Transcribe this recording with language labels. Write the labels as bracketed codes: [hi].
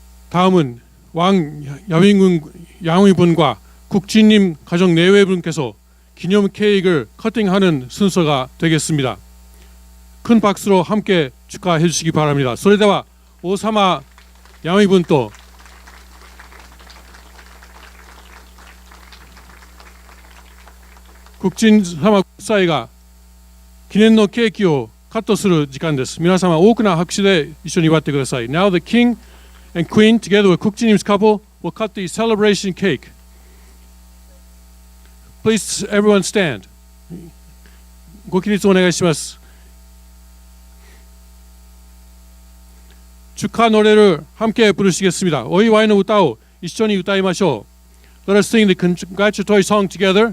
[ko] '다음은 왕 양의분과 국진님 가정 내외분께서 기념 케이크를 커팅하는 순서가 되겠습니다. 큰 박수로 함께 축하해 주시기 바랍니다. [ja] それでは王様양의분と国人様夫妻が記念のケーキをカットする時間です。皆様大きな拍手で一緒に祝ってください。 [en] Now the king and queen together with 국진님's couple will cut the celebration cake. Please everyone stand. [ja] ご起立お願いします。 [ko] 축하 노래를 함께 부르시겠습니다. [ja] お祝いの歌を一緒に歌いましょう。 [en] Let us sing the congratulatory song together.